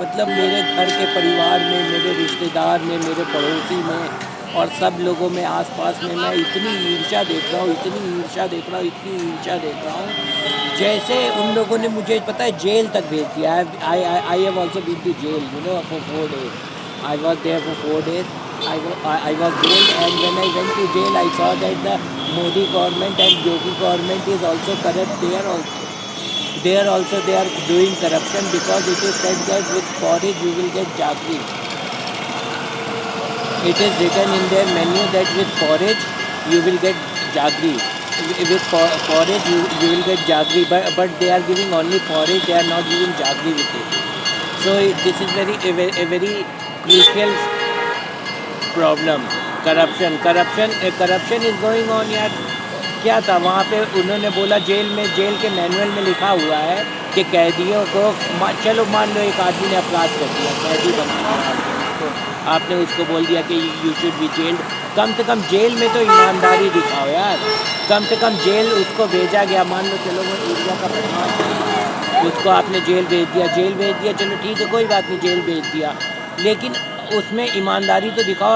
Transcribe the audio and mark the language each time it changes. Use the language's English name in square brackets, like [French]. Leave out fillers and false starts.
[Hindi] मतलब मेरे घर के परिवार में, मेरे रिश्तेदार में, मेरे पड़ोसी में और सब लोगों में, आसपास में मैं इतनी ईर्ष्या देख रहा हूँ, इतनी ईर्ष्या देख रहा हूँ, इतनी ईर्ष्या देख रहा हूँ। जैसे उन लोगों ने मुझे पता है जेल तक भेज दिया। [English] I have also been to jail, for 4 days। I was there for 4 days। I was jailed, and when I went to jail, I saw that the Modi government and Yogi government is also corrupt. They are doing corruption, because it is said that with porridge you will get jaggery. It is written in their menu that with porridge you will get jaggery. With porridge you will get jaggery, but they are giving only porridge. They are not giving jaggery with it. So this is a very crucial problem. Corruption is going on यार। [Hindi] क्या था वहाँ पे, उन्होंने बोला jail के manual में लिखा हुआ है कि कैदियों को, चलो मान लो एक आदमी ने अपराध कर दिया, कैदी बना दिया, तो आपने उसको बोल दिया कि [English] You should be jailed. [Hindi] कम से कम जेल में तो ईमानदारी दिखाओ यार। कम से कम जेल उसको भेजा गया, मान लो चलो वो एरिया का बदमाश है, उसको आपने जेल भेज दिया, चलो ठीक है कोई बात नहीं, जेल भेज दिया, लेकिन उसमें ईमानदारी तो दिखाओ।